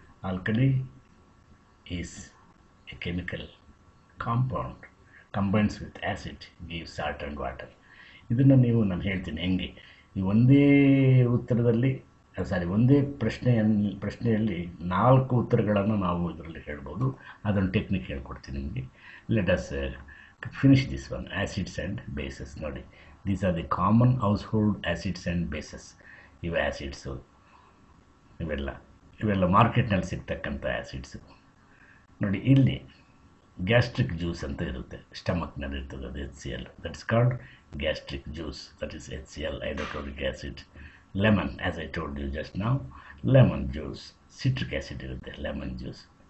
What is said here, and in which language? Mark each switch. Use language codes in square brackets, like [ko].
[en] Alkali is a chemical compound combines with acid, gives salt and water. [kn] ಇದನ್ನು ನಾನು ಹೇಳ್ತೀನಿ ಹೆಂಗೆ. ಈ ಒಂದೇ ಉತ್ತರದಲ್ಲಿ ಒಂದೇ ಪ್ರಶ್ನೆಯಲ್ಲಿ 4 ಉತ್ತರಗಳನ್ನು ನಾವು ಇದರಲ್ಲಿ ಹೇಳ್ಬೋದು. ಅದೊಂದು ಟೆಕ್ನಿಕ್ ಹೇಳ್ಕೊಡ್ತೀನಿ ನಿಮಗೆ. [en] Let us finish this one. Acids and bases. [kn] ನೋಡಿ, [en] these are the common household acids and bases. [kn] ಇವೆ ಆ್ಯಸಿಡ್ಸು. ಇವೆಲ್ಲ ಮಾರ್ಕೆಟ್ನಲ್ಲಿ ಸಿಗ್ತಕ್ಕಂಥ ಆ್ಯಸಿಡ್ಸು. ನೋಡಿ, ಇಲ್ಲಿ ಗ್ಯಾಸ್ಟ್ರಿಕ್ ಜ್ಯೂಸ್ ಅಂತ ಇರುತ್ತೆ, ಸ್ಟಮಕ್ನಲ್ಲಿ ಇರ್ತದೆ, ಅದು HCl. [en] That is called gastric juice. That is HCl, hydrochloric acid. Lemon, as I told you just now, lemon juice. Citric acid [kn] ಇರುತ್ತೆ, [en] Lemon juice.